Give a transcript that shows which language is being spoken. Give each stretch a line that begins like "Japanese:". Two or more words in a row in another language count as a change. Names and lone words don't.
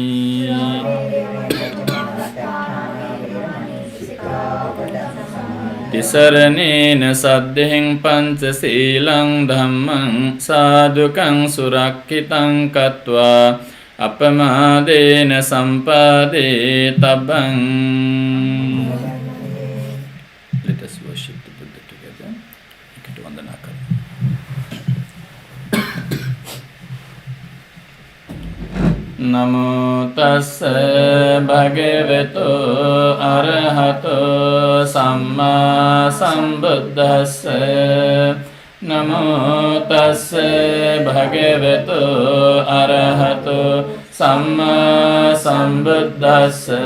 Pali: තිසරණේන සද්ධෙන් පංචශීලං ධම්මං සාදුකං සුරක්ඛිතං කତ୍වා අපමාදේන සම්පාදේ තබ්බං.
English: Let us worship the Buddha together.
Sinhala: එකට වන්දනා කරමු.
Pali: නමෝ තස්ස භගවතු අරහතෝ සම්මා සම්බුද්දස්ස. නමෝ තස්ස භගවතු අරහතෝ සම්මා සම්බුද්දස්ස.